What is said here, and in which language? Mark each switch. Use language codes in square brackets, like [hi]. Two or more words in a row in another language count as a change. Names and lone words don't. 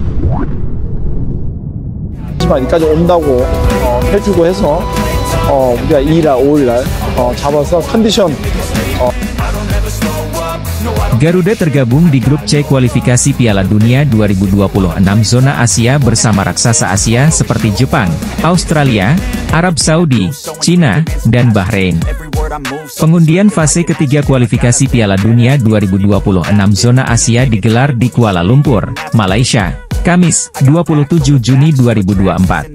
[ko] 여기까지 온다고 해주고 해서 우리가 2일날, 5일날 잡아서 컨디션. [id] Garuda tergabung di grup C kualifikasi Piala Dunia 2026 zona Asia bersama raksasa Asia seperti Jepang, Australia, Arab Saudi, Cina, dan Bahrain. Pengundian fase ketiga kualifikasi Piala Dunia 2026 zona Asia digelar di Kuala Lumpur, Malaysia, Kamis, 27 Juni 2024.